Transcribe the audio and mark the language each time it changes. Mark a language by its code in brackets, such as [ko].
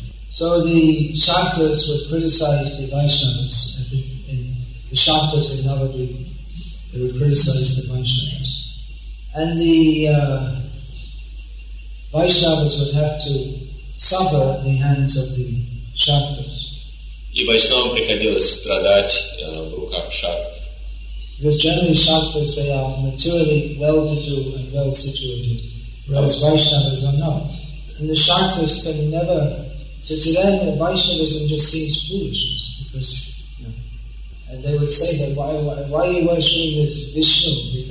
[en] So the Shaktas would criticize the Vaishnavas. The Saktas in Navadvip, they would criticize the Vaishnavas. And the Vaishnavas would have to suffer at the hands of the Saktas. [ru] И Вайшнавам приходилось страдать в руках Шакт. [en] Because generally Saktas, they are materially well-to-do and well-situated, whereas Vaishnavas are not. And the Saktas can never, to them the Vaishnavism just seems foolishness, because and they would say that why are you worshipping this Vishnu?